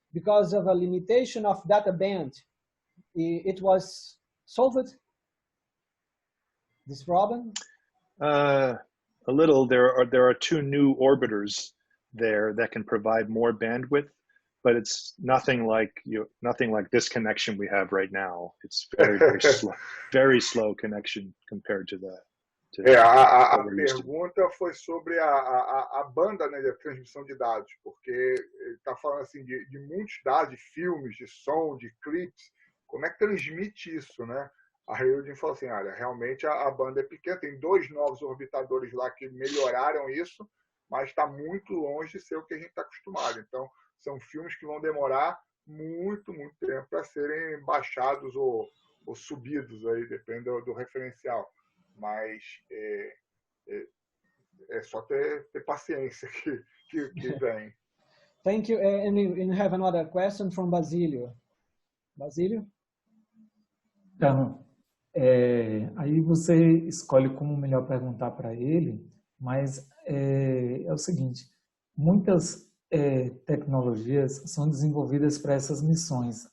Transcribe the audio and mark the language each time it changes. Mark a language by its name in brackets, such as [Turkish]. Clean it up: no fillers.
[English] because of a limitation of data band, it was solved, this problem? A little. There are two new orbiters there that can provide more bandwidth, but it's nothing like this connection we have right now. It's very slow connection compared to the. [Portuguese] A pergunta foi sobre a banda, né, de transmissão de dados, porque ele está falando assim de muitos dados, de filmes, de som, de clipes. Como é que transmite isso, né? A Reildin falou assim, olha, realmente a banda é pequena, tem 2 novos orbitadores lá que melhoraram isso, mas está muito longe de ser o que a gente está acostumado. Então, são filmes que vão demorar muito tempo para serem baixados ou subidos, aí, depende do referencial. Mas é só ter paciência que vem. [English] Thank you. And we have another question from Basílio. Basílio? [Portuguese] Então, aí você escolhe como melhor perguntar para ele, mas é o seguinte, muitas tecnologias são desenvolvidas para essas missões.